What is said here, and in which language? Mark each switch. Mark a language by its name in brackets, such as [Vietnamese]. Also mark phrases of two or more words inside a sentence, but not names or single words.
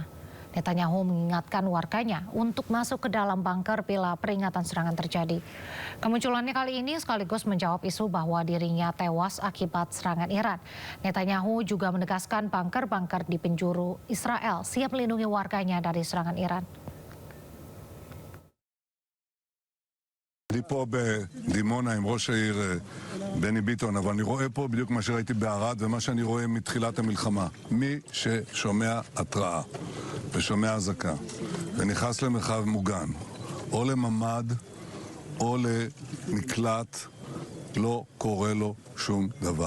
[Indonesian] Netanyahu mengingatkan warganya untuk masuk ke dalam bunker bila peringatan serangan terjadi. Kemunculannya kali ini sekaligus menjawab isu bahwa dirinya tewas akibat serangan Iran. Netanyahu juga menegaskan bunker-bunker di penjuru Israel siap melindungi warganya dari serangan Iran. [Hebrew] אני פה בדימונה עם ראש העיר בני ביטון, אבל אני רואה פה בדיוק מה שראיתי בערד ומה שאני רואה מתחילת המלחמה. מי ששומע התראה ושומע אזעקה ונכנס למרחב מוגן, או לממ"ד או למקלט, לא קורה לו שום דבר.